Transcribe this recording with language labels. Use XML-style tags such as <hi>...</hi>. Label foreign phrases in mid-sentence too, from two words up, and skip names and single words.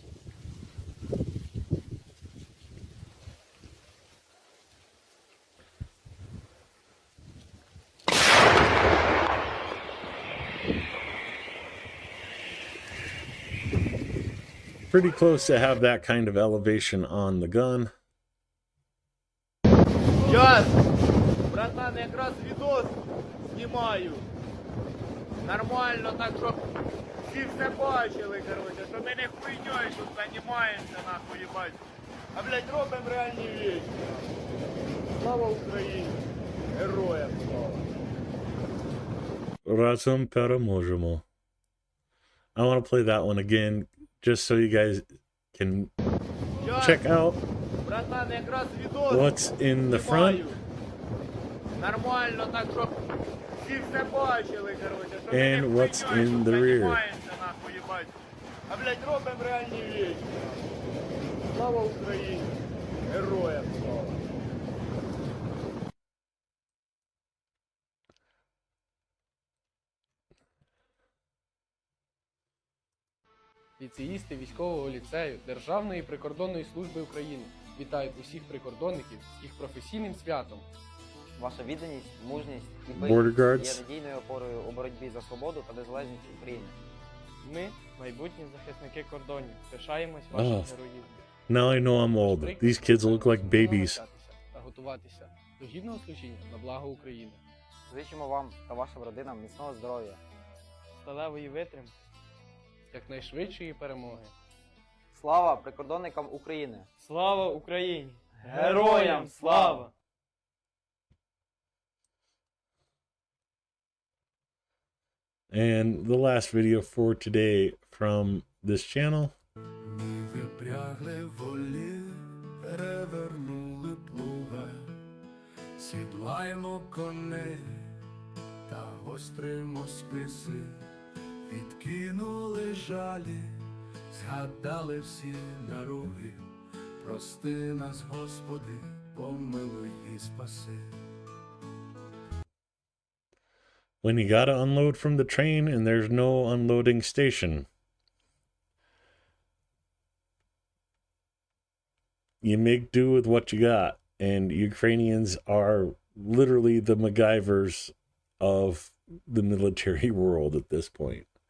<en>Pretty close to have that kind of elevation on the gun.</en> <uk>Час! Братан, якраз відос знімаю. Нормально, так щоб всі все бачили, короче, що ми не хуйньою тут займаємося, нахуй, їбать. А, блядь, робимо реальні вещи. Слава Україні! Героям слава! Разом переможемо.</uk> <en>I want to play that one again, just so you guys can check out</en> <uk>Братан, якраз відос</uk> <en>what's in the front</en> <uk>нормально, так щоб всі все бачили, короче, що</uk> <en>and</en> <uk>ми не</uk> <en>what's</en> <uk>хуйньою</uk> <en>in</en> <uk>тут</uk> <en>the rear.</en> <uk>займаємося, нахуй, їбать. А, блядь, робимо реальні вещи. Слава Україні! Героям слава! Ліцеїсти військового ліцею Державної прикордонної служби України вітають усіх прикордонників з їх професійним святом. Ваша відданість, мужність і</uk> <en>Border guards.</en> <uk>пильність є надійною опорою у боротьбі за свободу та незалежність України. Ми, майбутні захисники кордонів, пишаємось вашим героїзмом.</uk> <en>Now I know I'm old. These kids look like babies.</en> <uk>Та готуватися до гідного служіння на благо України. Зичимо вам та вашим родинам міцного здоров'я. Сталевої витримки. Якнайшвидшої перемоги. Слава прикордонникам України! Слава Україні! Героям слава!</uk> <en>And the last video for today from this channel.</en> <uk>Ми випрягли волів, перевернули плуга, сідлаємо коней та гостримо списи, відкинули жалі, згадали всі дороги, прости нас, Господи, помилуй і спаси.</uk> <en>When you gotta unload from the train and there's no unloading station, you make do with what you got. And Ukrainians are literally the MacGyvers of the military world at this point.</en>